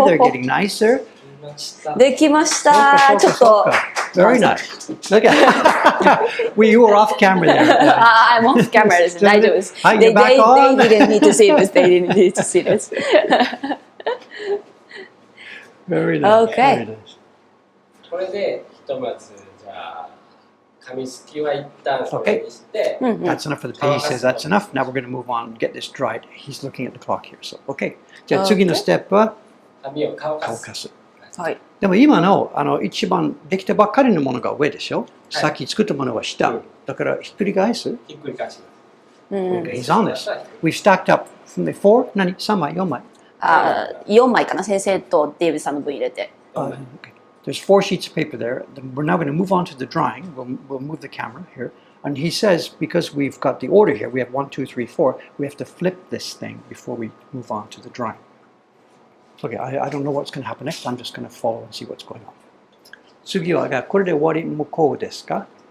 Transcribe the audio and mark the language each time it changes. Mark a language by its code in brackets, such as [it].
[en] They're getting nicer. [ja] できました。ちょっと。 [en] Very nice. Look at you were off camera there. I'm off camera です。 [ja] 大丈夫です。 [en] Hi, you're back on. They didn't need to see this. They didn't need to see this. Very nice. Okay. Very nice. [ja] これでひとまずじゃあ紙すきは一旦これにして、 [en] That's enough for the pay. He says that's enough. Now we're going to move on and get this dried. He's looking at the clock here. So, okay. [ja] じゃあ次のステップは紙を乾かす。乾かす。はい。でも今の一番できたばっかりのものが上でしょ。さっき作ったものは下。だからひっくり返す。ひっくり返します。 [en] He's on this. We've stacked up from the 4. [ja] 何 ?3 枚 ?4 枚 4枚かな。先生とデイビスさんの分入れて。 [en] Okay. There's 4 sheets of paper there. We're now going to move on to the drawing. We'll move the camera here. And he says, because we've got the order here, we have 1, 2, 3, 4, we have to flip this thing before we move on to the drawing. Okay, I don't know what's going to happen next. I'm just going to follow and see what's going on. [ja] 次はこれで終わり向こうですか？